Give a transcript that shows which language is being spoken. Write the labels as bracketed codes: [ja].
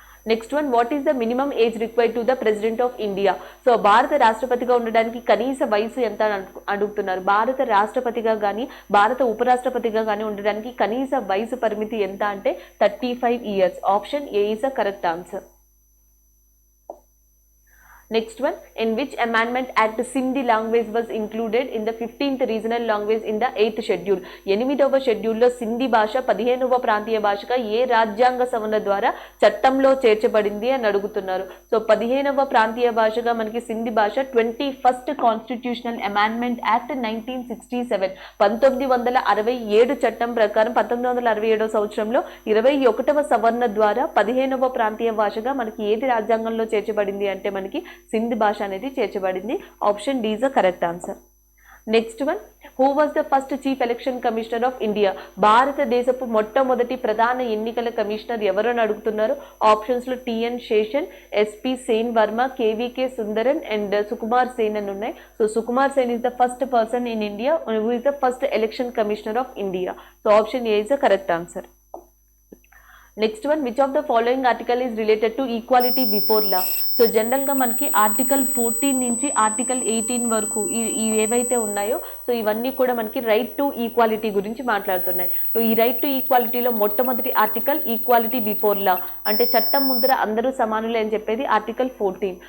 [en] Next one, what is the minimum age required to the president of India? [te] So భారత రాష్ట్రపతిగా ఉండడానికి కనీస వయసు ఎంత అడుగుతున్నారు. భారత రాష్ట్రపతిగా కానీ భారత ఉపరాష్ట్రపతిగా కానీ ఉండడానికి కనీస వయసు పరిమితి ఎంత అంటే 35 years. [en] Option A is a correct answer. Next one, in which amendment act Sindhi language was included in the 15th regional language in the 8th schedule? [te] 8వ షెడ్యూల్లో సింధీ భాష 15వ ప్రాంతీయ భాషగా ఏ రాజ్యాంగ సవరణ ద్వారా చట్టంలో చేర్చబడింది అని అడుగుతున్నారు. సో 15వ ప్రాంతీయ భాషగా మనకి సింధీ భాష [en] 21st constitutional amendment act 1967 [te] 1967 చట్టం ప్రకారం 1967వ సంవత్సరంలో 21వ సవరణ ద్వారా 15వ ప్రాంతీయ భాషగా మనకి ఏది రాజ్యాంగంలో చేర్చబడింది అంటే మనకి సింధ్ భాష అనేది చేర్చబడింది. [en] Option D is the correct answer. Next one, who was the first chief election commissioner of India? [te] భారతదేశపు మొట్టమొదటి ప్రధాన ఎన్నికల కమిషనర్ ఎవరు అని అడుగుతున్నారు. ఆప్షన్స్ లో TN Seshan, SP Sen Varma, KVK Sundaran and Sukumar Sen అని ఉన్నాయి. [en] So Sukumar Sen is the first person in India who is the first election commissioner of India. So option A is the correct answer. Next one, which of the following article is related to equality before law? [te] So జనరల్గా మనకి article 14 నుంచి article 18 వరకు ఈ ఏవైతే ఉన్నాయో so ఇవన్నీ కూడా మనకి రైట్ టు ఈక్వాలిటీ గురించి మాట్లాడుతున్నాయి. సో ఈ రైట్ టు ఈక్వాలిటీలో మొట్టమొదటి ఆర్టికల్ ఈక్వాలిటీ బిఫోర్ లా, అంటే చట్టం ముందర అందరూ సమానులే అని చెప్పేది ఆర్టికల్ 14.